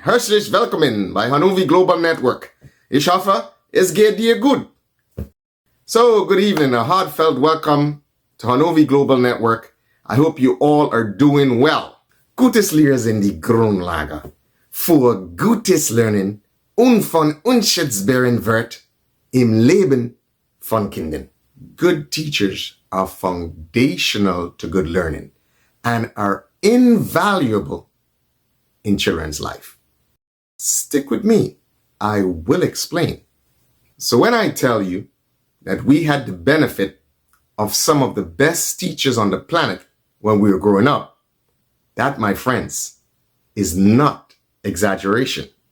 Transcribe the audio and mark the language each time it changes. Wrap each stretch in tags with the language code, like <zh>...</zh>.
<de>Herzlich willkommen bei Hanovi Global Network. Ich hoffe, es geht dir gut.</de> <en>So, good evening. A heartfelt welcome to Hanovi Global Network. I hope you all are doing well. Gutes Lehren sind die Grundlage für gutes Lernen und von unschätzbaren Wert im Leben von Kindern. Good teachers are foundational to good learning and are invaluable in children's life. Stick with me. I will explain. So when I tell you that we had the benefit of some of the best teachers on the planet when we were growing up, that, my friends, is not exaggeration.</en>